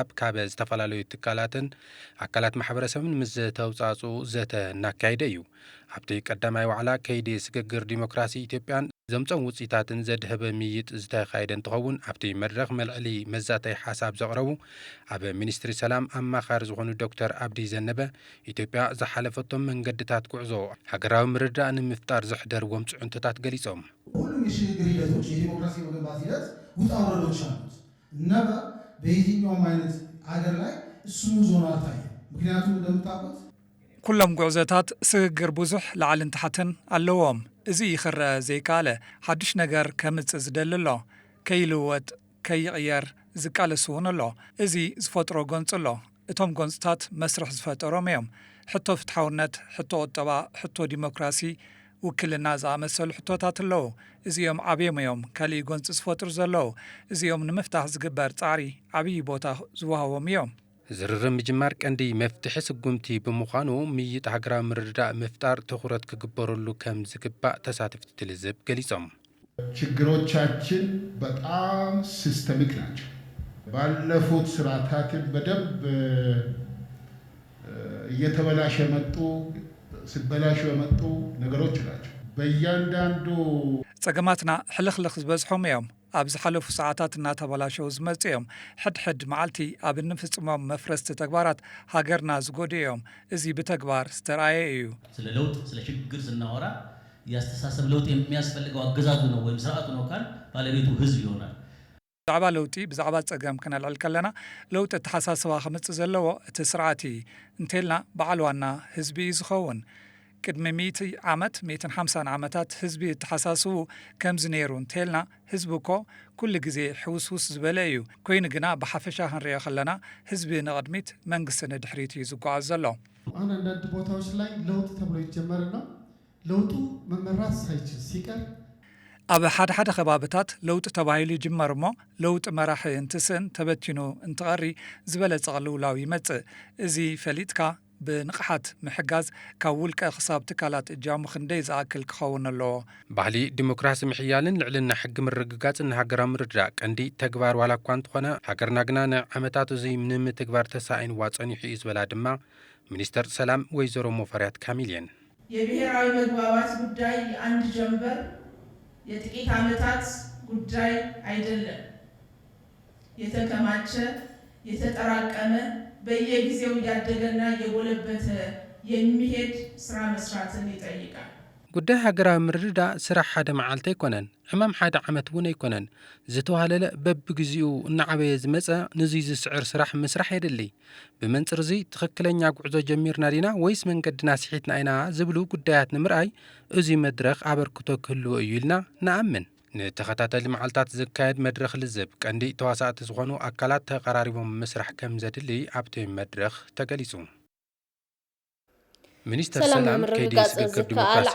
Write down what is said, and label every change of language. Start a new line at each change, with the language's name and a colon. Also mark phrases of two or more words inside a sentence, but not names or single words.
Tigrinya: ካብ ዝተፈላለዩ ትካላትን ኣካላት ማሕበረሰብን ምስ ተውፃፅኡ ዘተ እናካየደ እዩ። ኣብቲ ቀዳማይ ዋዕላ ከይዲ ስግግር ዲሞክራሲ ኢትዮጵያን ዘምፀም ውፅኢታትን ዘድህበ ምይጥ ዝተካየደ እንትኸውን ኣብቲ መድረኽ መልዕሊ መዛተይ ሓሳብ ዘቕረቡ ኣብ ሚኒስትሪ ሰላም ኣማኻሪ ዝኾኑ ዶክተር አብዲ ዘነበ ኢትዮጵያ ዝሓለፈቶም መንገድታት ጉዕዞ ሃገራዊ ምርድዳእ ንምፍጣር ዝሕደርዎም ጽዕንቶታት ገሊጾም
Amharic: ሁሉም የሽግግር ሂደቶች የዲሞክራሲ መገንባት ሂደት ውጣ ውረዶች አሉት እና በየትኛውም አይነት ሀገር ላይ ስሙዝ ሆኖ አልታየም። ምክንያቱም እንደምታውቁት
Tigrinya: ኩሎም ጉዕዞታት ስግግር ብዙሕ ላዕልን ታሕትን ኣለዎም። እዚ ይኽረአ ዘይካለ ሓድሽ ነገር ከምፅእ ዝደሊ ኣሎ ከይልወጥ ከይቕየር ዝቃለስ እውን ኣሎ። እዚ ዝፈጥሮ ጎንፂ ኣሎ። እቶም ጎንፅታት መስርሕ ዝፈጠሮም እዮም። ሕቶ ፍትሓውነት፣ ሕቶ ቁጠባ፣ ሕቶ ዲሞክራሲ፣ ውክልና ዝኣመሰሉ ሕቶታት ኣለዉ። እዚኦም ዓብዮም እዮም ካልእ ጎንፂ ዝፈጥሩ ዘለዉ። እዚኦም ንምፍታሕ ዝግበር ፃዕሪ ዓብዪ ቦታ ዝወሃቦም እዮም። ዝርርብ ምጅማር ቀንዲ መፍትሒ ስጉምቲ ብምዃኑ ምይጥ ሃገራዊ ምርድዳእ ምፍጣር ትኩረት ክግበረሉ ከም ዝግባእ ተሳተፍቲ ትልዝብ ገሊጾም
Amharic: ችግሮቻችን በጣም ሲስተሚክ ናቸው። ባለፉት ስርዓታትን በደንብ እየተበላሸ ሲበላሹ የመጡ ነገሮች ናቸው። በእያንዳንዱ
Tigrinya: ፀገማትና ሕልኽልኽ ዝበዝሖም እዮም። ኣብ ዝሓለፉ ሰዓታት እናተበላሸው ዝመጽ እዮም። ሕድሕድ መዓልቲ ኣብ እንፍጽሞም መፍረስቲ ተግባራት ሃገርና ዝጎዱ እዮም። እዚ ብተግባር ዝተረኣየ እዩ።
Amharic: ስለ ለውጥ ስለ ሽግግር ስናወራ ያስተሳሰብ ለውጥ የሚያስፈልገው አገዛዙ ነው ወይም ስርዓቱ ነው ካል ባለቤቱ ህዝብ ይሆናል።
Tigrinya: ብዛዕባ ለውጢ ብዛዕባ ፀገም ክነልዕል ከለና ለውጢ ተሓሳስባ ከምፅእ ዘለዎ እቲ ስርዓት እንተልና በዓል ዋና ህዝቢ እዩ ዝኸውን። ቅድሚ 100 ዓመት 150 ዓመታት ህዝቢ ተሓሳስቡ ከምዚ ነይሩ እንተልና ህዝቢ እኮ ኩሉ ግዜ ሕውስውስ ዝበለ እዩ። ኮይኑ ግና ብሓፈሻ ክንሪኦ ከለና ህዝቢ ንቅድሚት መንግስቲ ንድሕሪት እዩ ዝጓዓዝ ዘሎ።
Amharic: አንዳንድ ቦታዎች ላይ ለውጥ ተብሎ ይጀመርና ለውጡ መመራት ሳይችል ሲቀር
Tigrinya: ኣብ ሓደ ከባቢታት ለውጢ ተባሂሉ ይጅመር እሞ ለውጢ መራሒ እንትስእን ተበቲኑ እንትቐሪ ዝበለፀ ቅልውላው ይመፅእ። እዚ ፈሊጥካ ብንቕሓት ምሕጋዝ ካብ ውልቀ ክሳብ ትካላት እጃሙ ክንደይ ዝኣክል ክኸውን ኣለዎ። ባህሊ ዲሞክራሲ ምሕያልን ልዕልና ሕጊ ምርግጋፅን ሃገራዊ ምርድዳእ ቀንዲ ተግባር ዋላ እኳ እንተኾነ ሃገርና ግና ንዓመታት እዚ ንምትግባር ተሳኢንዋ ፀኒሑ እዩ ዝበላ ድማ ሚኒስተር ሰላም ወይዘሮ ሙፈሪያት ካሚል እየን።
Amharic: የብሔራዊ መግባባት ጉዳይ የአንድ ጀንበር የጥቂት ዓመታት ጉዳይ አይደለም። የተከማቸ የተጠራቀመ በየጊዜው ያደገና የጎለበተ የሚሄድ ስራ መስራትን ይጠይቃል።
Tigrinya: ጉዳይ ሃገራዊ ምርድዳእ ስራሕ ሓደ መዓልቲ ኣይኮነን፣ ሕማም ሓደ ዓመት እውን ኣይኮነን። ዝተዋሃለለ በብግዚኡ እናዓበየ ዝመፀ ንዙይ ዝስዕር ስራሕ ምስራሕ የድሊ። ብመንፅር እዚ ትኽክለኛ ጉዕዞ ጀሚርና ዲና ወይስ መንገድና ስሒትና ኢና ዝብሉ ጉዳያት ንምርኣይ እዚ መድረኽ ኣበርክቶ ክህልዎ እዩ ኢልና ንኣምን። ንተኸታተሊ መዓልታት ዝካየድ መድረኽ ልዝብ ቀንዲ ተዋሳእቲ ዝኾኑ ኣካላት ተቀራሪቦም ምስራሕ ከም ዘድሊ ኣብቲ መድረኽ ተገሊጹ። ሚኒስተር ሰላም ከይዲ ስግግር ዲሞክራሲ